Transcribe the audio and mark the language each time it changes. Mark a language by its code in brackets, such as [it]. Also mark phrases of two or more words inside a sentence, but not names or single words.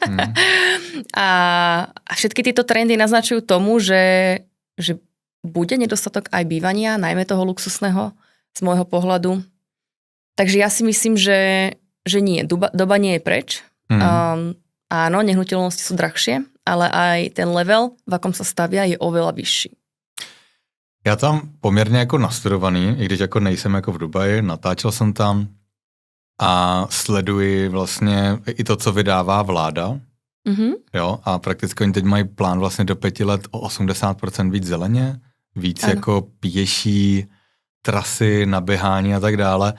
[sk] A všetky tieto trendy naznačujú tomu, že bude nedostatok aj bývania, najmä toho luxusného z môjho pohľadu. Takže ja si myslím, že nie. Doba nie je preč. Áno, nehnuteľnosti sú drahšie, ale aj ten level, v akom sa stavia, je oveľa vyšší. [cs] Já tam poměrně jako nastudovaný, i když jako nejsem jako v Dubaji, natáčel jsem tam a sleduji vlastně i to, co vydává vláda. Jo, a prakticky oni teď mají plán vlastně do 5 let o 80% víc zeleně, víc jako pěší trasy, naběhání a tak dále.